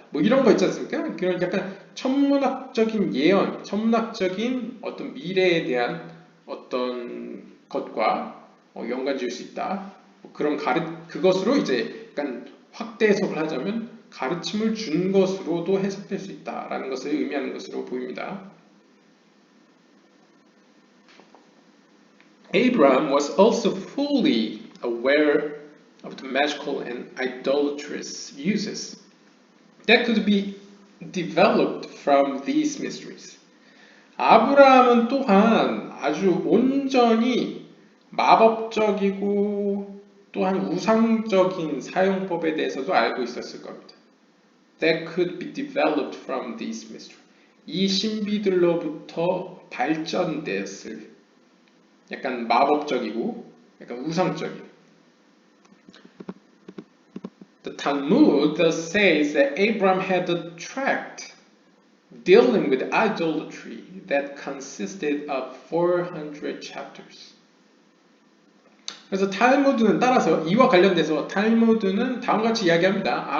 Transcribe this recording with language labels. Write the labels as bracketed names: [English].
[Korean] 뭐 이런 거 있지 않습니까? 그런 약간 천문학적인 예언, 천문학적인 어떤 미래에 대한 어떤 것과 연관 지을 수 있다. 그런 그것으로 이제 약간 확대 해석을 하자면 가르침을 준 것으로도 해석될 수 있다라는 것을 의미하는 것으로 보입니다. [English] Abraham was also fully aware of the magical and idolatrous uses that could be developed from these mysteries. [Korean] 아브라함은 또한 아주 온전히 마법적이고 또한 우상적인 사용법에 대해서도 알고 있었을 겁니다. [English] That could be developed from these mysteries. [Korean] 이 신비들로부터 발전됐을 약간 마법적이고 약간 우상적인. [English] The Talmud thus says that Abraham had a tract dealing with idolatry that consisted of 400 chapters. [Korean] 그래서 탈무드는 따라서 이와 관련돼서 탈무드는 다음과 같이 이야기합니다.